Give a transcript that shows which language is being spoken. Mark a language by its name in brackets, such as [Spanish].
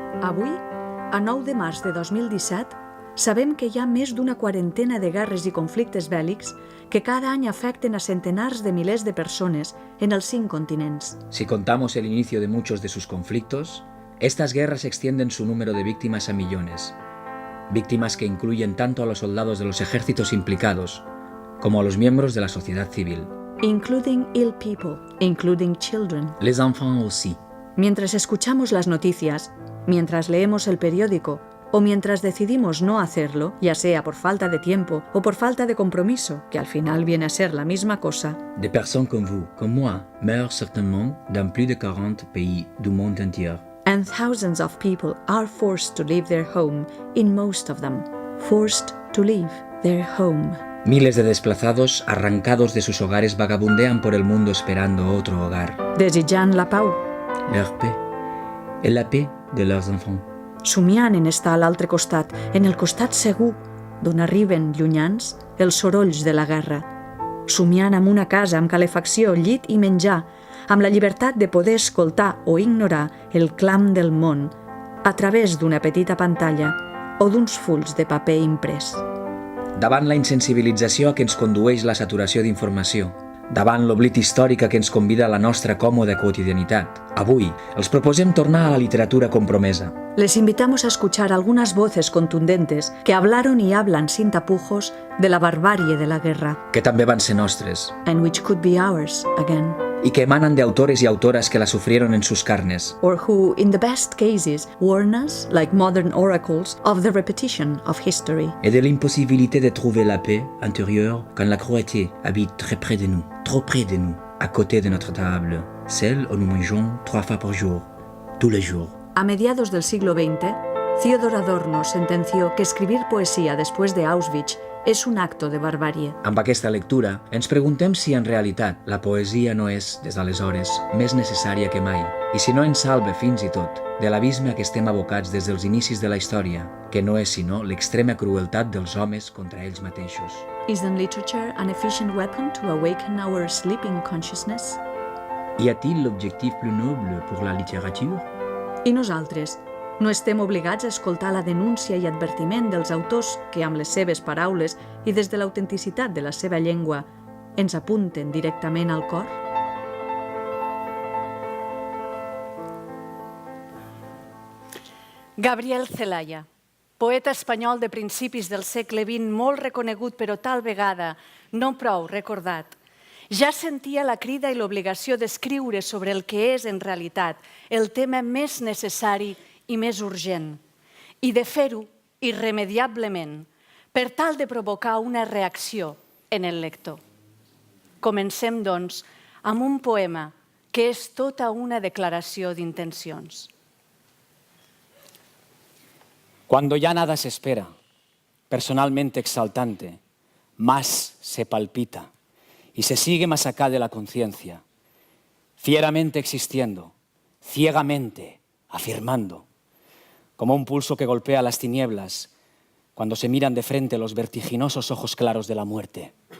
[Catalan] Avui, a 9 de març de 2017, sabem que hi ha més d'una quarantena de guerres i conflictes bèl·lics que cada any afecten a centenars de milers de persones en els 5 continents. [Spanish] Si contamos el inicio de muchos de sus conflictos, estas guerras extienden su número de víctimas a millones. Víctimas que incluyen tanto a los soldados de los ejércitos implicados como a los miembros de la sociedad civil. [English] Including ill people, including children. [French] Les enfants aussi. [Spanish] Mientras escuchamos las noticias, mientras leemos el periódico o mientras decidimos no hacerlo, ya sea por falta de tiempo o por falta de compromiso, que al final viene a ser la misma cosa. [French] Des personnes comme vous, comme moi, meurent certainement dans plus de 40 pays du monde entier. [English] And thousands of people are forced to leave their home, in most of them. Forced to leave their home. [Spanish] Miles de desplazados, arrancados de sus hogares, vagabundean por el mundo esperando otro hogar. [Catalan] Desitjant la pau. [French] Leur paix. Et la paix de leurs enfants. [Catalan] Somiant en estar a l'altre costat, en el costat segur, d'on arriben, llunyans, els sorolls de la guerra. Somiant amb una casa amb calefacció, llit i menjar, amb la llibertat de poder escoltar o ignorar el clam del món a través d'una petita pantalla o d'uns fulls de paper imprès. Davant la insensibilització a què ens condueix la saturació d'informació, davant l'oblit històric a què ens convida la nostra còmoda quotidianitat, avui els proposem tornar a la literatura compromesa. [Spanish] Les invitamos a escuchar algunas voces contundentes que hablaron y hablan sin tapujos de la barbarie de la guerra. [Catalan] Que també van ser nostres. [English] And which could be ours again. [Spanish] Y que emanan de autores y autoras que la sufrieron en sus carnes. [English] Or who, in the best cases, warn us, like modern oracles, of the repetition of history. [French] Et de l'impossibilité de trouver la paix intérieure quand la cruauté habite très près de nous, trop près de nous, à côté de notre table, celle où nous mangeons 3 fois par jour, tous les jours. [Spanish] A mediados del siglo XX, Theodor Adorno sentenció que escribir poesía después de Auschwitz és un acto de barbàrie. [Catalan] Amb aquesta lectura, ens preguntem si en realitat la poesia no és, des d'aleshores, més necessària que mai, i si no ens salva fins i tot de l'abisme a què estem abocats des dels inicis de la història, que no és sinó l'extrema crueltat dels homes contra ells mateixos. [English] Isn't literature an efficient weapon to awaken our sleeping consciousness? [French] Y a-t-il l'objectif plus noble pour la littérature? [Catalan] I nosaltres? No estem obligats a escoltar la denúncia i advertiment dels autors que, amb les seves paraules i des de l'autenticitat de la seva llengua, ens apunten directament al cor? Gabriel Celaya, poeta espanyol de principis del segle XX, molt reconegut però tal vegada no prou recordat, ja sentia la crida i l'obligació d'escriure sobre el que és en realitat el tema més necessari i més urgent, i de fer-ho irremediablement per tal de provocar una reacció en el lector. Comencem, doncs, amb un poema que és tota una declaració d'intencions. [Spanish] Cuando ya nada se espera, personalmente exaltante, más se palpita y se sigue más acá de la conciencia, fieramente existiendo, ciegamente afirmando, como un pulso que golpea las tinieblas cuando se miran de frente los vertiginosos ojos claros de la muerte.